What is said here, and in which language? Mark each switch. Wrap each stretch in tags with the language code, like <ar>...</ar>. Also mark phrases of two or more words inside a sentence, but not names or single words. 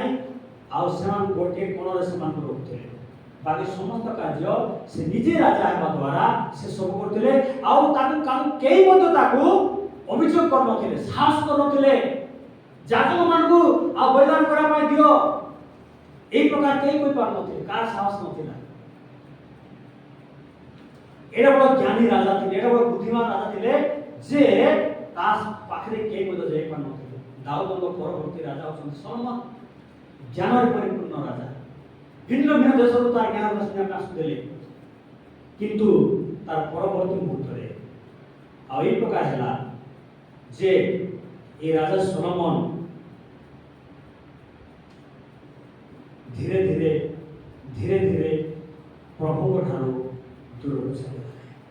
<or>ଆଉ ସେମାନଙ୍କୁ ଗୋଟିଏ କୋଣରେ ସେମାନଙ୍କୁ ରଖୁଥିଲେ, ବାକି ସମସ୍ତ କାର୍ଯ୍ୟ ସେ ନିଜେ ରାଜା ହେବା ଦ୍ୱାରା ସେ ସବୁ କରୁଥିଲେ। ଆଉ ତାକୁ କେହି ମଧ୍ୟ ତାକୁ ଅଭିଯୋଗ କରୁନଥିଲେ, ସାହସ କରୁନଥିଲେ ଯାଜକ ମାନଙ୍କୁ ଆଉ ବଳିଦାନ କରିବା ପାଇଁ ଦିଅ, ଏହି ପ୍ରକାର କେହି କହିପାରୁନଥିଲେ, କାହାର ସାହସ ନଥିଲା। ଏଇଟା ବଡ଼ ଜ୍ଞାନୀ ରାଜା ଥିଲେ, ଏଇଟା ବଡ଼ ବୁଦ୍ଧିମାନ ରାଜା ଥିଲେ ଯେ ତା ପାଖରେ କେହି ମଧ୍ୟ ଯାଇପାରୁନଥିଲେ। ଦାଉଦଙ୍କ ପରବର୍ତ୍ତୀ ରାଜା ହେଉଛନ୍ତି ସଲୋମନ, ଜ୍ଞାନରେ ପରିପୂର୍ଣ୍ଣ ରାଜା। ଭିନ୍ନ ଭିନ୍ନ ଦେଶରୁ ତାର ଜ୍ଞାନ ଶୁଣିବାକୁ ଆସୁଥିଲେ, କିନ୍ତୁ ତାର ପରବର୍ତ୍ତୀ ମୁହୂର୍ତ୍ତରେ ଆଉ এই ପ୍ରକାର ହେଲା ଯେ এই ରାଜା ସଲୋମନ ଧୀରେ ଧୀରେ ଧୀରେ ଧୀରେ ପ୍ରଭୁଙ୍କ ଠାରୁ ଦୂରକୁ ଚାଲିଗଲେ।</or>